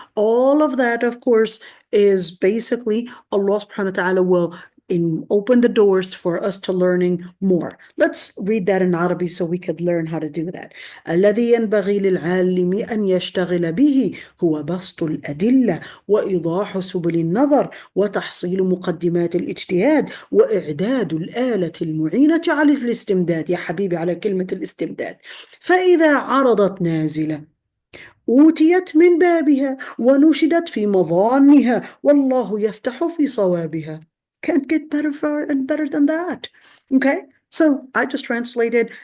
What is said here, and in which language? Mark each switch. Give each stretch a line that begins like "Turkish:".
English: All of that, of course, is basically Allah subhanahu wa ta'ala will open the doors for us to learning more. Let's read that in Arabic so we could learn how to do that.
Arabic: الذي ينبغي للعالم أن يشتغل به هو بسط الأدلة وإيضاح سبل النظر وتحصيل مقدمات الاجتهاد وإعداد الآلة المعينة على الاستمداد. يا حبيبي على كلمة الاستمداد. فإذا عرضت نازلة أوتيت من بابها ونشدت في مظانها والله يفتح في صوابها.
English: Can't get better than that. Okay, so I just translated.